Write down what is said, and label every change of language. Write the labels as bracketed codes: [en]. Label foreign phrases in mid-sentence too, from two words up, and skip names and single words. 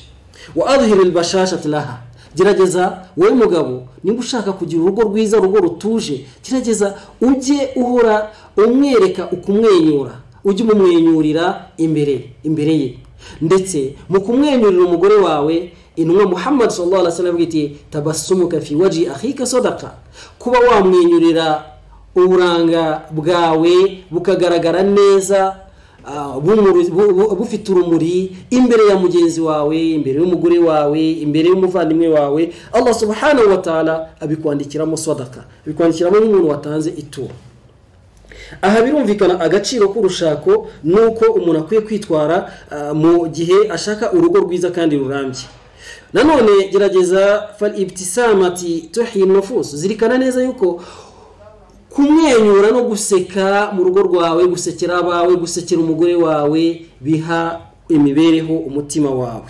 [ar] وأظهر البشاشة لها, [rw] gerageza wowe mugabo nimba ushaka kugira urugo rwiza, urugo rutuje, gerageza ujye uhora umwereka ukumwenyura, ujye umumwenyurira imbere ye. Ndetse mu kumwenyurira umugore wawe, intumwa Muhammad [ar] صلى الله عليه وسلم iti تبسمك في وجه أخيك صدقة, [rw] kuba wamwenyurira uburanga bwawe bukagaragara neza, bufite urumuri imbere ya mugenzi wawe, imbere y'umugore wawe, imbere y'umuvandimwe wawe, Allah [ar] سبحانه وتعالى [rw] abikwandikiramo sadaqa, abikwandikiramo nk'umuntu watanze ituro. Aha birumvikana agaciro k'urushako nuko umuntu akwiye kwitwara mu gihe ashaka urugo rwiza kandi rurambye. Nanone gerageza [ar] فالابتسامة تحيي النفوس, [rw] zirikana neza yuko kumwenyura no guseka mu rugo rwawe, gusekera abawe, gusekera umugore wawe biha imibereho umutima wawe.